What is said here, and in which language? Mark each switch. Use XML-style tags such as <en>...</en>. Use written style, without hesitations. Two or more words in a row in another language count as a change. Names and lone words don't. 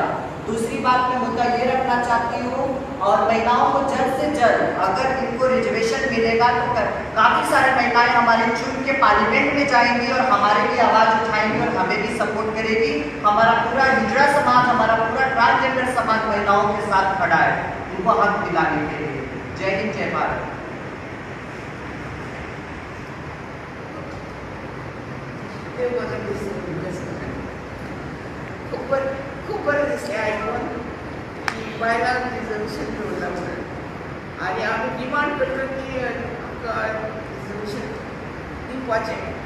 <hi>दूसरी बात मैं मुद्दा ये रखना चाहती हूँ, और महिलाओं को जल्द से जल्द अगर इनको रिजर्वेशन मिलेगा तो काफ़ी सारी महिलाएं हमारे चुन के पार्लियामेंट में जाएंगी और हमारे लिए आवाज़ उठाएंगी और हमें भी सपोर्ट करेगी. हमारा पूरा हिजड़ा समाज, हमारा पूरा ट्रांसजेंडर समाज महिलाओं के साथ खड़ा है इनको हक दिलाने के लिए. जय हिंद, जय भारत.</hi> <kok>खूप बरं दिसले ऐकून की बायलांक रिजर्वेशन ठेवला म्हणून. आणि आम्ही डिमांड करतो की आमकां रिजर्वेशन दिवपाचें.</kok>